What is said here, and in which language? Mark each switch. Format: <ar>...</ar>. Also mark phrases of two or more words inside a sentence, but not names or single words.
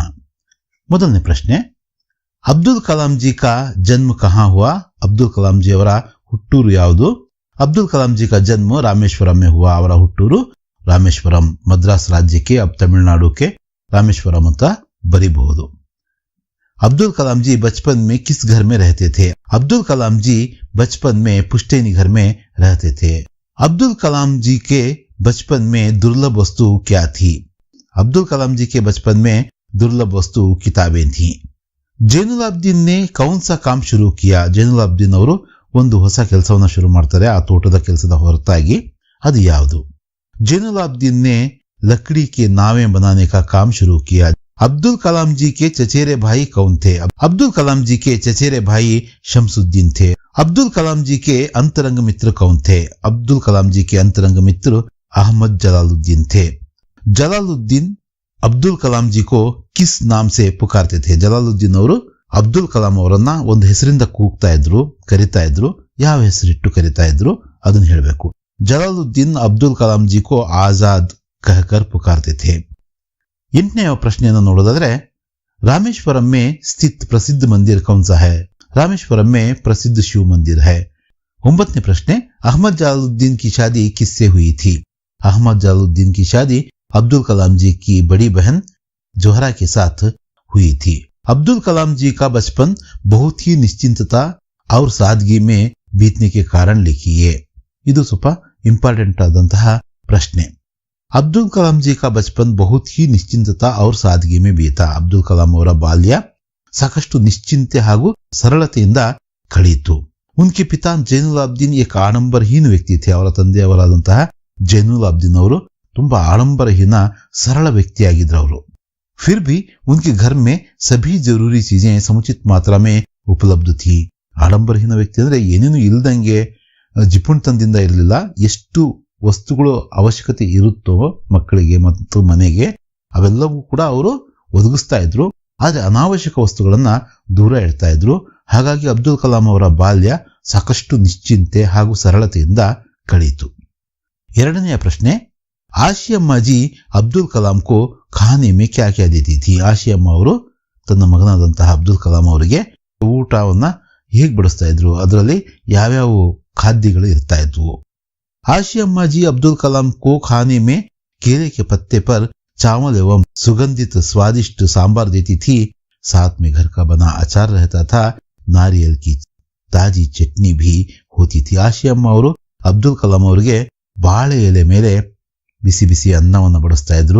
<kn>ಮೊದಲನೇ ಪ್ರಶ್ನೆ,</kn> <hi>अब्दुल कलाम जी का जन्म कहाँ हुआ?</hi> <kn>ಅಬ್ದುಲ್ ಕಲಾಂ ಜಿ ಅವರ ಹುಟ್ಟೂರು ಯಾವುದು?</kn> <hi>अब्दुल कलाम जी का जन्म रामेश्वरम में हुआ.</hi> <kn>ಅವರ ಹುಟ್ಟೂರು ರಾಮೇಶ್ವರಂ, ಮದ್ರಾಸ್ ರಾಜ್ಯಕ್ಕೆ, ಅಬ್ ತಮಿಳುನಾಡುಕ್ಕೆ ರಾಮೇಶ್ವರಂ ಅಂತ ಬರೀಬಹುದು.</kn> <hi>अब्दुल कलाम जी बचपन में किस घर में रहते थे? अब्दुल कलाम जी बचपन में पुश्तैनी घर में रहते थे. अब्दुल कलाम जी के बचपन में दुर्लभ वस्तु क्या थी? अब्दुल कलाम जी के बचपन में दुर्लभ वस्तु किताबें थी। जैनुलाब्दीन ने कौन सा काम शुरू किया?</hi> <kn>ಜೈನುಲಾಬ್ದೀನ್ ಅವರು ಒಂದು ಹೊಸ ಕೆಲಸವನ್ನ ಶುರು ಮಾಡ್ತಾರೆ, ಆ ತೋಟದ ಕೆಲಸದ ಹೊರತಾಗಿ. ಅದು ಯಾವುದು?</kn> <hi>जैनुलाब्दीन ने लकड़ी के नावें बनाने का काम शुरू किया। अब्दुल कलाम जी के चचेरे भाई कौन थे? अब्दुल कलाम जी के चचेरे भाई शमसुद्दीन थे। अब्दुल कलाम जी के अंतरंग मित्र कौन थे? अब्दुल कलाम जी के अंतरंग मित्र अहमद जलालुद्दीन थे। जलालुद्दीन अब्दुल कलाम जी को किस नाम से पुकारते थे?</hi> <kn>जलालुद्दीन ಅವರು ಅಬ್ದುಲ್ ಕಲಾಂ ಅವರನ್ನ ಒಂದು ಹೆಸರಿಂದ ಕೂಗ್ತಾ ಇದ್ರು, ಕರಿತಾ ಇದ್ರು. ಯಾವ ಹೆಸರಿಟ್ಟು ಕರಿತಾ ಇದ್ರು ಅದನ್ನ ಹೇಳಬೇಕು.</kn> <hi>जलालुद्दीन अब्दुल कलाम जी को आज़ाद कहकर पुकारते थे।</hi> <kn>8ನೇ ಪ್ರಶ್ನೆಯನ್ನು ನೋಡೋದಾದ್ರೆ,</kn> <hi>रामेश्वरम में स्थित प्रसिद्ध मंदिर कौन सा है? रामेश्वरम में प्रसिद्ध शिव मंदिर है।</hi> <kn>9ನೇ ಪ್ರಶ್ನೆ,</kn> <hi>अहमद जलालुद्दीन की शादी किससे हुई थी? अहमद जलालुद्दीन की शादी अब्दुल कलाम जी की बड़ी बहन जोहरा के साथ हुई थी। अब्दुल कलाम जी का बचपन बहुत ही निश्चिंतता और सादगी में बीतने के कारण लिखिए।</hi> <kn>ಇದು ಸ್ವಲ್ಪ ಇಂಪಾರ್ಟೆಂಟ್ ಆದಂತಹ ಪ್ರಶ್ನೆ.</kn> <hi>अब्दुल कलाम जी का बचपन बहुत ही निश्चिंतता और सादगी में बीता.</hi> <kn>ಅಬ್ದುಲ್ ಕಲಾಂ ಅವರ ಬಾಲ್ಯ ಸಾಕಷ್ಟು ನಿಶ್ಚಿಂತೆ ಹಾಗೂ ಸರಳತೆಯಿಂದ ಕಳೆಯಿತು.</kn> <hi>उनके पिता जैनुलाब्दीन एक आडंबरहीन व्यक्ति थे.</hi> <kn>ಅವರ ತಂದೆಯವರಾದಂತಹ ಜೈನುಲಾಬ್ದೀನ್ ಅವರು ತುಂಬಾ ಆಡಂಬರಹೀನ ಸರಳ ವ್ಯಕ್ತಿಯಾಗಿದ್ರು ಅವರು.</kn> <hi>फिर भी उनके घर में सभी जरूरी चीजें समुचित मात्रा में उपलब्ध थी.</hi> <kn>ಆಡಂಬರಹೀನ ವ್ಯಕ್ತಿ ಅಂದ್ರೆ ಏನೇನು ಇಲ್ದಂಗೆ ಜಿಪುಣತನದಿಂದ ಇರಲಿಲ್ಲ. ಎಷ್ಟು ವಸ್ತುಗಳು ಅವಶ್ಯಕತೆ ಇರುತ್ತೋ ಮಕ್ಕಳಿಗೆ ಮತ್ತು ಮನೆಗೆ ಅವೆಲ್ಲವೂ ಕೂಡ ಅವರು ಒದಗಿಸ್ತಾ ಇದ್ರು. ಆದ್ರೆ ಅನಾವಶ್ಯಕ ವಸ್ತುಗಳನ್ನ ದೂರ ಇಡ್ತಾ ಇದ್ರು. ಹಾಗಾಗಿ ಅಬ್ದುಲ್ ಕಲಾಂ ಅವರ ಬಾಲ್ಯ ಸಾಕಷ್ಟು ನಿಶ್ಚಿಂತೆ ಹಾಗೂ ಸರಳತೆಯಿಂದ ಕಳೆಯಿತು. 2ನೇ ಪ್ರಶ್ನೆ,</kn> <hi>आशियम्मा जी अब्दुल कलाम को खाने में क्या क्या देती थी?</hi> <kn>ಆಶಿಯಮ್ಮ ಅವರು ತನ್ನ ಮಗನಾದಂತಹ ಅಬ್ದುಲ್ ಕಲಾಂ ಅವರಿಗೆ ಊಟವನ್ನ ಹೇಗೆ ಬಡಿಸ್ತಾ ಇದ್ರು, ಅದರಲ್ಲಿ ಯಾವ್ಯಾವ ಖಾದ್ಯಗಳು ಇರ್ತಾ ಇದ್ವು?</kn> <hi>आशियम्मा जी अब्दुल कलाम को खाने में केले के पत्ते पर चावल एवं सुगंधित स्वादिष्ट सांबार देती थी। साथ में घर का बना अचार रहता था, नारियल की ताजी चटनी भी होती थी.</hi> <kn>आशियम्मा ಅವರು ಅಬ್ದುಲ್ ಕಲಾಂ ಅವರಿಗೆ ಬಾಳೆ ಎಲೆ ಮೇಲೆ ಬಿಸಿ ಬಿಸಿ ಅನ್ನವನ್ನು ಬಡಿಸ್ತಾ ಇದ್ರು.</kn>